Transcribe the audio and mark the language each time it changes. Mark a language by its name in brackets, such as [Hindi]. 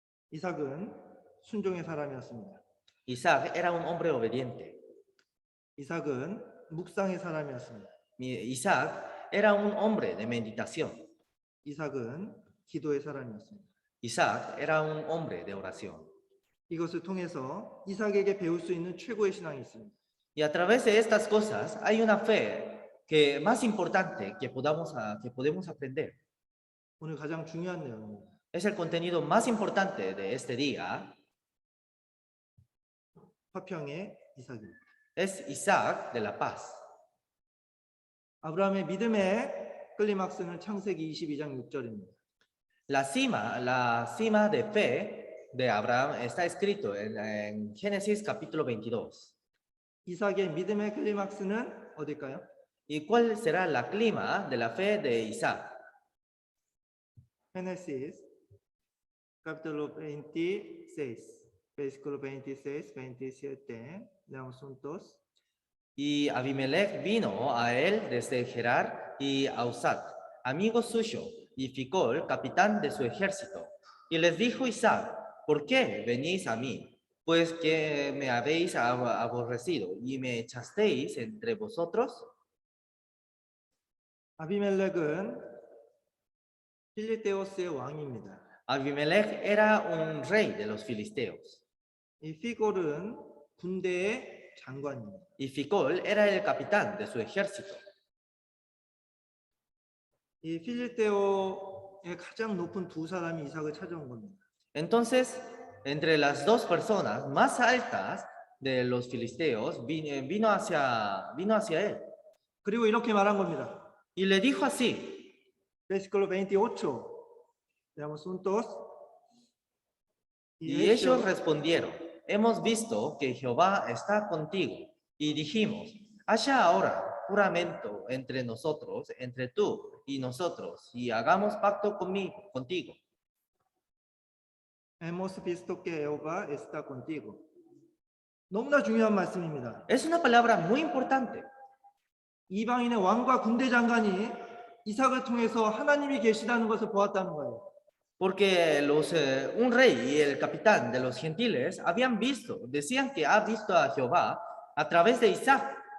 [Korean] 이삭은 순종의 사람이었습니다. [Spanish] Isaac era un hombre obediente. [Korean] 이삭은 묵상의 사람이었습니다. [Spanish] Isaac era un hombre de meditación. [Korean] 이삭은 기도의 사람이었습니다. [Spanish] Isaac era un hombre de oración. [Korean] 이것을 통해서 이삭에게 배울 수 있는 최고의 신앙이 있습니다. [Spanish] Y a través de estas cosas hay una fe que más importante que podemos aprender. [Korean] 오늘 가장 중요한 내용입니다. [Spanish] Es el contenido más importante de este día. [Korean] 화평의 이삭입니다. [Spanish] Es Isaac de la paz. [Korean] 아브라함의 믿음의 클리막스는 창세기 22장 6절입니다. [Spanish] La cima de fe de Abraham está escrito en Génesis capítulo 22. [Korean] 이삭의 믿음의 클리막스는 어딜까요? [Spanish] ¿Y cuál será la clima de la fe de Isaac? Génesis capítulo 26, versículo 26, 27, leamos juntos. Y Abimelech vino a él desde Gerar y Ausat, amigo suyo, y Ficol, capitán de su ejército. Y les dijo Isaac, ¿por qué venís a mí? Pues que me habéis aborrecido y me echasteis entre vosotros. [Korean] 아비멜렉은 필리테오스의 왕입니다. [Spanish] Abimelech era un rey de los filisteos. [Korean] 이 피골은 군대의 장관입니다. [Spanish] Y Ficol era el capitán de su ejército. [Korean] 이 필리테오의 가장 높은 두 사람이 이삭을 찾아온 겁니다. [Spanish] Entonces, entre las dos personas más altas de los filisteos vino hacia él. [Korean] 그리고 이렇게 말한 겁니다. [Spanish] Y le dijo así, versículo 28. Leamos juntos. y ellos respondieron, hemos visto que Jehová está contigo. Y dijimos, haya ahora juramento entre nosotros, entre tú y nosotros, y hagamos pacto contigo. Hemos visto que Jehová está contigo. [Korean] 너무나 중요한 말씀입니다. [Spanish] Es una palabra muy importante. [Korean] 이방인의 왕과 군대 장관이 이삭을 통해서 하나님이 계시다는 것을 보았다는 거예요. [Spanish] Porque un rey y el capitán de los gentiles habían visto, decían que ha visto a Jehová a través de Isaac.